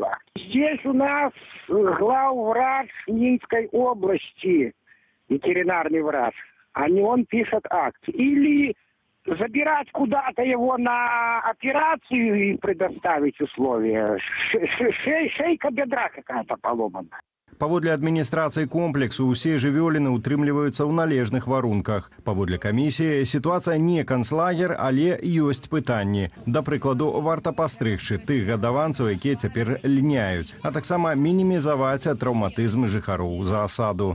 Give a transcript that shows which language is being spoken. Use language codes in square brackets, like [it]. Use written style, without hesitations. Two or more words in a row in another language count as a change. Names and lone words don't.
[ru] Здесь у нас главврач Минской области, ветеринарный врач, а не он пишет акт. Или забирать куда-то его на операцию и предоставить условия. Шейка бедра какая-то поломана. [be] Паводле адміністрацыі комплексу ўсе жывёліны утрымліваюцца ў належных варунках. Паводле камісіі сітуацыя не канцлагер, але ёсць пытанні. Да прыкладу, варта пастрыгчы тых гадаванцаў, якія цяпер льняюць, а таксама мінімізаваць траўматызм жыхароў заасаду.